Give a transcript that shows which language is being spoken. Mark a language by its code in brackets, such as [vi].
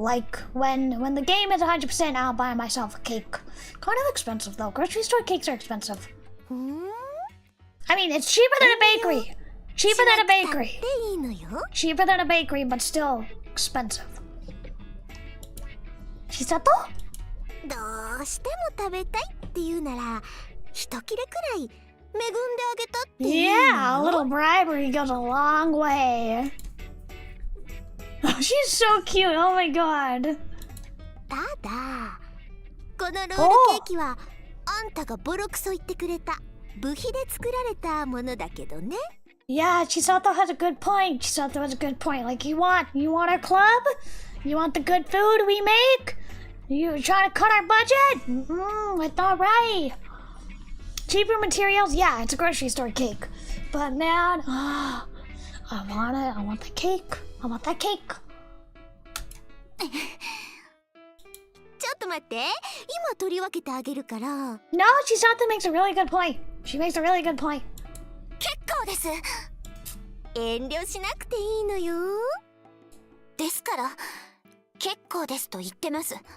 [en] Like, when the game is 100%, I'll buy myself a cake. Kind of expensive, though. Grocery store cakes are expensive. I mean, it's cheaper than a bakery. Cheaper than a bakery. Cheaper than a bakery, but still expensive. Chisato? [ja] どうしても食べたいって言うなら、一切れくらい恵んであげたっていいの？ [en] Yeah, a little bribery goes a long way. Oh, she's so cute. Oh my god. [ja] ただ、このロールケーキはあんたがボロクソ言ってくれた部費で作られたものだけどね。 [en] Yeah, Chisato has a good point. Chisato has a good point. Like, you want our club? You want the good food we make? You trying to cut our budget? That's not right. Cheaper materials? Yeah, it's a grocery store cake. But man, I want it. I want the cake. I want that cake. [ja] ちょっと待って。今取り分けてあげるから。 [en] No, Chisato makes a really good point. She makes a really good point. [ja] 結構です。遠慮しなくていいのよ。ですから、結構ですと言ってます。